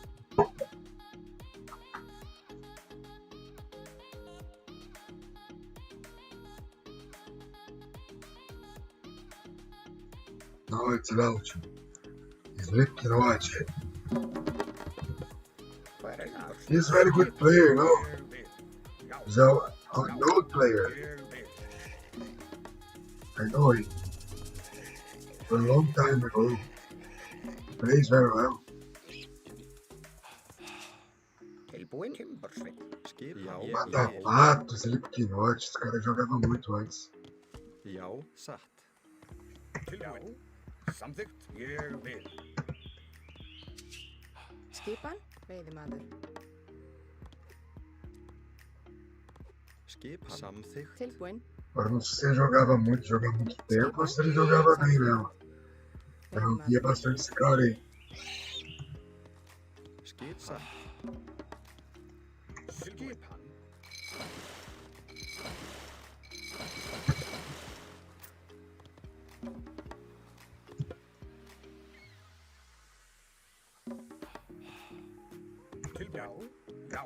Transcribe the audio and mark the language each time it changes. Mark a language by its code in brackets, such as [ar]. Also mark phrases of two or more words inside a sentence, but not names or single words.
[en] Now it's about you. He's looking to watch it. Fair enough. He's a very good player, no? [is] Ger vel. Ja. [en] He's a good player. [is] Ger vel. [en] I know him. For a long time ago. He plays very well. [is] Tilbúin Timbersveit. Skipan. [pt] Mata pato, Slipknot, esse cara jogava muito antes. [is] Já, satt. Tilbúin. Samþykkt. Ég vil. Skipan, veiðimaður. Skipan. Samþykkt. Tilbúin, [pt] Agora não sei se ele jogava muito tempo ou se ele jogava bem mesmo. Eu via [is] veiðimaður. [pt] bastante esse cara aí. [is] Skipan. Skipan. Tilbúin. Já.